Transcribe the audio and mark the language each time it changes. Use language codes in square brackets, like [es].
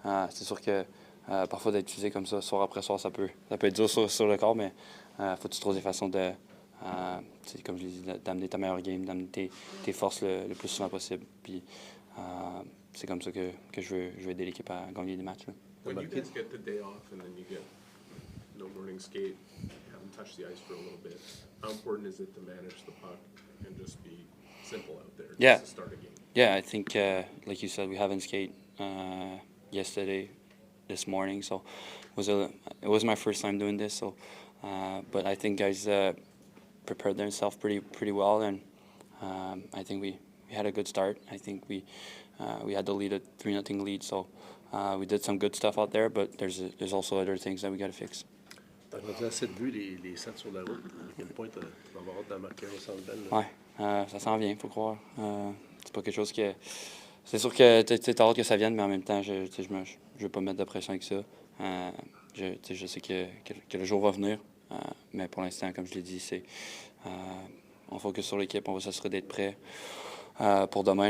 [fr] C'est sûr que parfois d'être utilisé comme ça, soir après soir, ça peut être dur sur le corps, mais faut que tu trouves des façons de, comme je l'ai dit, d'amener ta meilleure game, d'amener tes forces le plus souvent possible. Puis c'est comme ça que je veux aider l'équipe à gagner des matchs. Là. [en] When you guys get the day off and then you get no morning skate, haven't touched the ice for a little bit, how important is it to manage the puck and just be simple out there just to start a game? Yeah, I think, like you said, we haven't skated this morning, so it was my first time doing this. So, but I think guys prepared themselves pretty well, and I think we had a good start. I think we had the lead, a 3-0 lead, so we did some good stuff out there. But there's also other things that we got to fix. [fr] T'as rendu à 7 buts, les 7 sur la route. À quel point tu vas avoir hâte d'en marquer un au Centre Bell? Oui, ça s'en vient, faut croire. C'est pas quelque chose que... C'est sûr que t'as hâte que ça vienne, mais en même temps, je veux pas me mettre de pression avec ça. Je sais que le jour va venir, mais pour l'instant, comme je l'ai dit, on focus sur l'équipe, on va s'assurer d'être prêt pour demain.